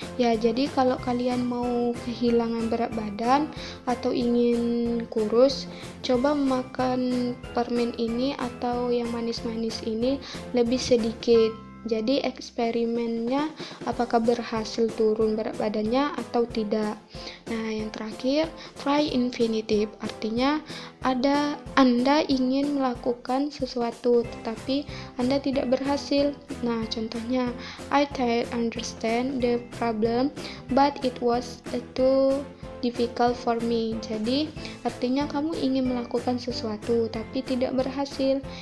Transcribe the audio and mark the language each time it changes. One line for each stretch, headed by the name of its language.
Indonesian: Ya, jadi kalau kalian mau kehilangan berat badan atau ingin kurus, coba makan permen ini atau yang manis-manis ini lebih sedikit. Jadi eksperimennya apakah berhasil turun berat badannya atau tidak. Nah, yang terakhir, try infinitive, artinya Anda ingin melakukan sesuatu tetapi Anda tidak berhasil.
English: Nah, contohnya, I tried understand the problem but it was too difficult for me.
Indonesian: Jadi artinya kamu ingin melakukan sesuatu tapi tidak berhasil.